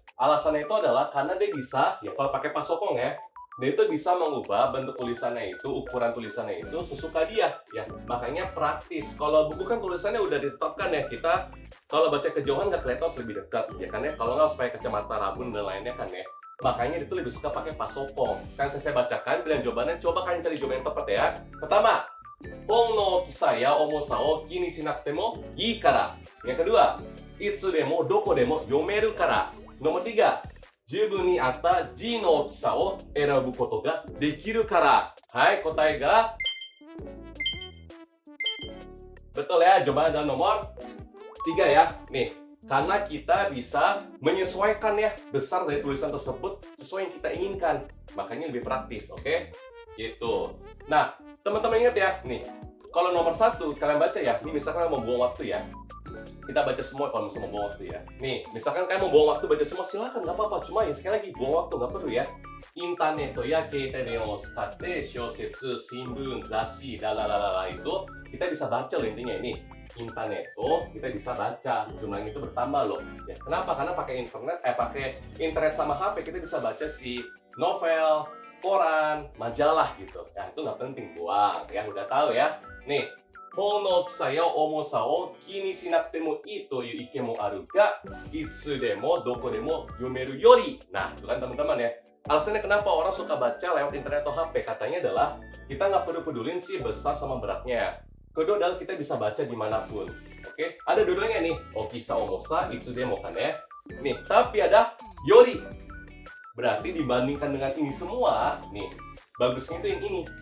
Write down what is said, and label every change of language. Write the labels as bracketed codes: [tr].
[id] Alasannya itu adalah karena dia bisa, ya kalau pakai pasokong ya, dia itu bisa mengubah bentuk tulisannya itu, ukuran tulisannya itu sesuka dia ya. Makanya praktis. Kalau buku kan tulisannya udah ditetapkan ya. Kita kalau baca kejauhan nggak kelihatan lebih dekat ya kan ya. Kalau nggak supaya kacamata rabun dan lainnya kan ya. Makanya itu lebih suka pakai pasokong. Sekarang saya bacakan pilihan jawabannya. Coba kalian cari jawaban yang tepat ya. Pertama, [ja] 本の大きさや重さを気にしなくてもいいから。 [id] Yang kedua, [ja] いつでもどこでも読めるから。 [id] Nomor 3, [ja] 自分に合った字の大きさを選ぶことができるから。はい、答えが [id] betul ya, jawabannya adalah nomor 3 ya. Nih, karena kita bisa menyesuaikan ya besar dari tulisan tersebut sesuai yang kita inginkan. Makanya lebih praktis, oke? Gitu. Nah, teman-teman ingat ya, nih, kalau nomor 1 kalian baca ya, ini misalkan kalian mau buang waktu ya. Kita baca semua kalau misalnya mau buang waktu ya. Nih, misalkan kalian mau buang waktu baca semua silakan, nggak apa-apa. Cuma ya sekali lagi buang waktu nggak perlu ya. Internet ya [ja] keitei denwaを使って小説、新聞、雑誌, [id] lalalala itu kita bisa baca loh intinya ini. Internet kita bisa baca, jumlahnya itu bertambah loh. Ya, kenapa? Karena pakai internet sama HP kita bisa baca si novel, koran, majalah gitu. Ya itu nggak penting, buang ya, udah tahu ya. Nih, [ja] 本の大きさや重さを気にしなくてもいいという意見もあるが、いつでもどこでも読めるより. [id] Nah, itu kan teman-teman ya. Alasannya kenapa orang suka baca lewat internet atau HP katanya adalah kita nggak perlu pedulin sih besar sama beratnya. Kedua adalah kita bisa baca dimanapun. Oke, ada dua-duanya nih. [ja] Okisa omosa, [id] itu demo kan ya. Nih, tapi ada yori. Berarti dibandingkan dengan ini semua, nih, bagusnya itu yang ini.